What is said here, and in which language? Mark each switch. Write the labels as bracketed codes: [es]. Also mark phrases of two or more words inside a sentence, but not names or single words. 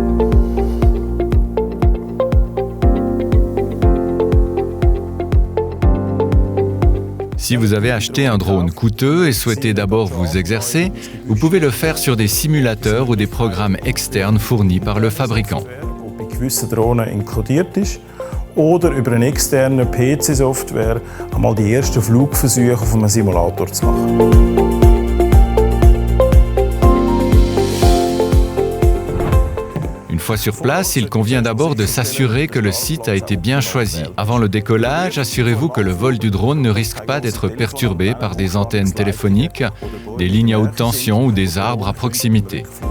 [fr] Si vous avez acheté un drone coûteux et souhaitez d'abord vous exercer, vous pouvez le faire sur des simulateurs ou des programmes externes fournis par le fabricant. [de] Oder über eine externe PC-Software einmal die ersten Flugversuche auf einem Simulator zu machen. [fr] Une fois sur place, il convient d'abord de s'assurer que le site a été bien choisi. Avant le décollage, assurez-vous que le vol du drone ne risque pas d'être perturbé par des antennes téléphoniques, des lignes à haute tension ou des arbres à proximité.